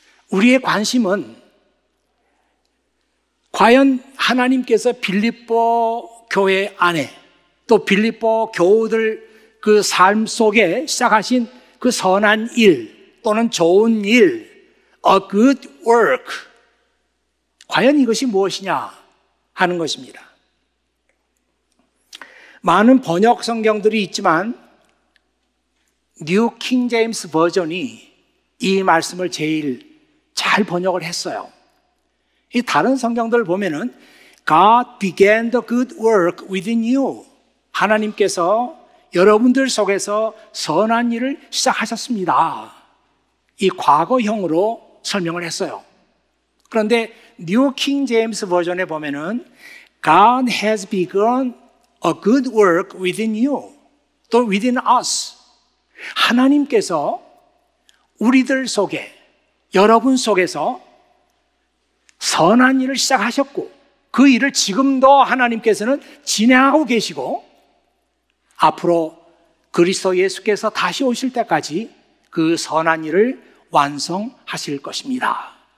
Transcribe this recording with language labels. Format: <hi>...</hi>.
<ko>우리의 관심은 과연 하나님께서 빌립보 교회 안에 또 빌립보 교우들 그 삶 속에 시작하신 그 선한 일 또는 좋은 일,</ko> <en>a good work,</en> <ko>과연 이것이 무엇이냐 하는 것입니다. 많은 번역 성경들이 있지만 뉴 킹 제임스 버전이 이 말씀을 제일 잘 번역을 했어요. 이 다른 성경들을 보면은</ko> <en>God began the good work within you.</en> <ko>하나님께서 여러분들 속에서 선한 일을 시작하셨습니다. 이 과거형으로 설명을 했어요. 그런데 뉴 킹 제임스 버전에 보면은</ko> <en>God has begun a good work within you,</en> <ko>또</ko> <en>within us.</en> <ko>하나님께서 우리들 속에, 여러분 속에서 선한 일을 시작하셨고 그 일을 지금도 하나님께서는 진행하고 계시고 앞으로 그리스도 예수께서 다시 오실 때까지 그 선한 일을 완성하실 것입니다.</ko>